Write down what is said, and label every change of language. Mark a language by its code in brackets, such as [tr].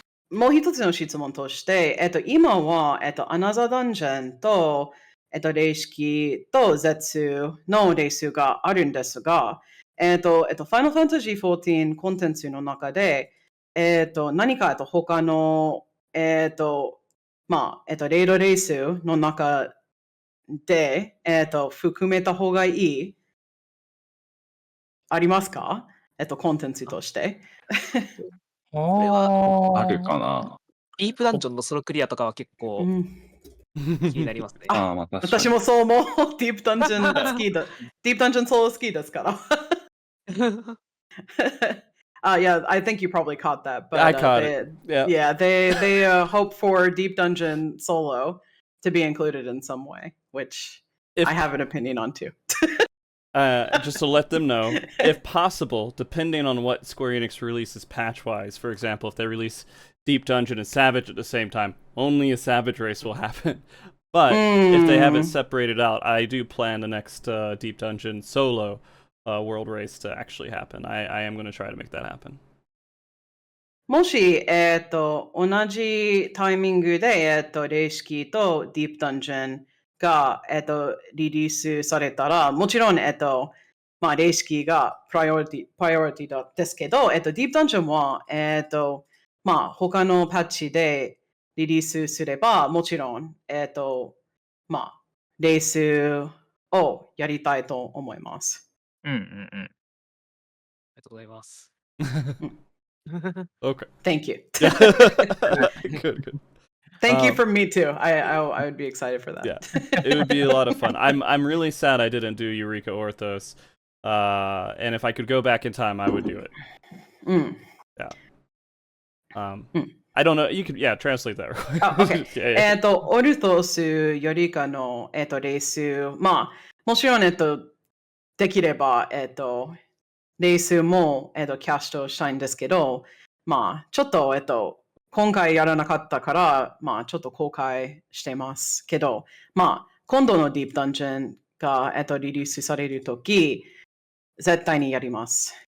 [ja] もう一つの質問として、今は、アナザーダンジョンと、霊式と絶のレースがあるんですが、Final Fantasy XIV コンテンツの中で、何か、他の、レードレースの中で、含めた方がいいありますか？コンテンツとして。あるかな。ディープダンジョンのソロクリアとかは結構気になりますね。確かに私もそう思う。ディープダンジョン好きだ。ディープダンジョンソロ好きですから。 [en] Yeah, I think you probably caught that. But, I caught it. Yeah, they hope for Deep Dungeon Solo to be included in some way, which I have an opinion on too. Just to let them know, if possible, depending on what Square Enix releases patch-wise, for example, if they release Deep Dungeon and Savage at the same time, only a Savage race will happen. But if they have it separated out, I do plan the next Deep Dungeon solo world race to actually happen. I am going to try to make that happen. [ja] もし、同じタイミングで、霊式とディープダンジョンが、リリースされたら、もちろん、まあ、霊式がプライオリティですけど、ディープダンジョンは、まあ、他のパッチでリリースすれば、もちろん、まあ、レースをやりたいと思います。うんうんうん。ありがとうございます。 [en] Okay. Thank you. Yeah. Good, good. Thank you from me too. I would be excited for that. Yeah, it would be a lot of fun. I'm really sad I didn't do Eureka Orthos. And if I could go back in time, I would do it. うん。 I don't know. You could, yeah, translate that. Real quick. Oh, okay. Yeah, yeah. [ja] オルトスよりかの、レース、まあ、もちろん、できれば、レースも、キャストしたいんですけど、まあ、ちょっと、今回やらなかったから、まあ、ちょっと後悔してますけど、まあ、今度のディープダンジョンが、リリースされるとき、絶対にやります。